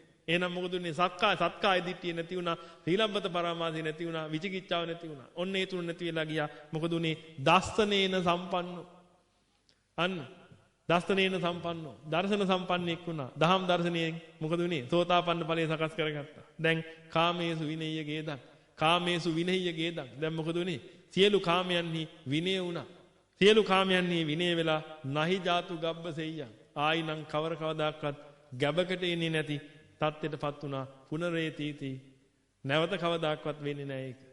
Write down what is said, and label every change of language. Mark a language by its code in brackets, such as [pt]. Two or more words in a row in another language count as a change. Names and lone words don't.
[si] එහෙනම් මොකද උනේ? සත්කාය දිට්ඨිය නැති වුණා. සීලබ්බත පරාමාසය නැති වුණා. විචිකිච්ඡාව නැති වුණා. ඔන්න ඒ තුන නැති වෙලා ගියා. මොකද උනේ? [pi] දස්සනේන සම්පන්නෝ. අන්න දස්සනේන සම්පන්නෝ. [si] දර්ශන සම්පන්නෙක් වුණා. දහම් දර්ශනයෙන් මොකද උනේ? සෝතාපන්න ඵලය සකස් කරගත්තා. [pi] දැන් කාමේසු විනය්‍ය ගේදං. කාමේසු විනය්‍ය ගේදං. [si] දැන් මොකද උනේ? සියලු කාමයන්හි විනය වුණා. සියලු කාමයන්හි විනය වෙලා [pi] නහි ජාතු ගබ්බසෙය්‍යං. [si] ආයිනම් කවදාකවත් ගැබකට එන්නේ නැති තත්ත්වයටපත් වුණා. පුනරේතීති. නැවත කවදාකවත් වෙන්නේ නැහැ ඒක.